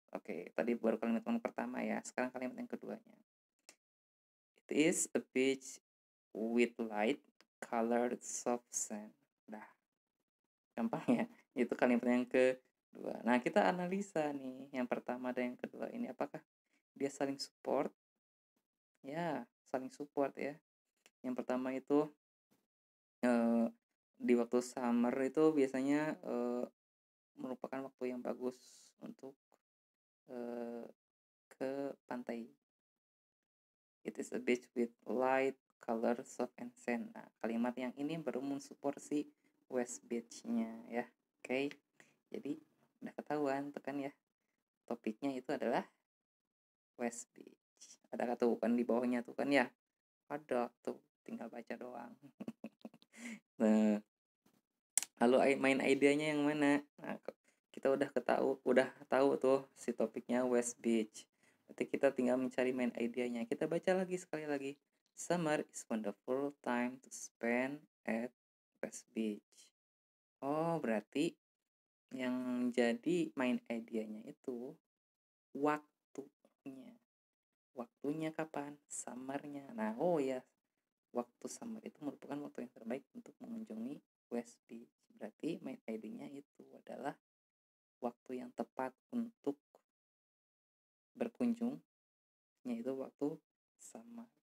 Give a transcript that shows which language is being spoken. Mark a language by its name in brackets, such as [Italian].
[Indonesian] Oke, tadi baru kalimat yang pertama ya, sekarang kalimat yang keduanya. [English] It is a beach with light colored soft sand. [Indonesian] Dah, gampang ya. Itu kalimat yang kedua. Nah, kita analisa nih yang pertama dan yang kedua ini, apakah dia saling support? Ya, saling support ya. Yang pertama itu di waktu summer itu biasanya merupakan waktu yang bagus untuk ke pantai. [English] It is a beach with light color soft and sand. [Indonesian] Nah, kalimat yang ini baru mensupport si West Beach-nya ya. Oke. Jadi udah ketahuan tuh kan ya. Topiknya itu adalah West Beach. Ada tuh kan di bawahnya tuh kan ya. Ada tuh, tinggal baca doang. Nah, lalu main idenya yang mana? Nah, kita udah tahu tuh si topiknya West Beach. Berarti kita tinggal mencari main idenya. Kita baca lagi sekali lagi. [English] Summer is wonderful time to spend at West Beach. [Indonesian] Oh, berarti yang jadi main idenya itu waktunya. Waktunya kapan? Summernya. Nah, oh ya, waktu summer itu merupakan waktu yang terbaik untuk mengunjungi West Beach. Berarti main ID-nya itu adalah waktu yang tepat untuk berkunjung, yaitu waktu summer.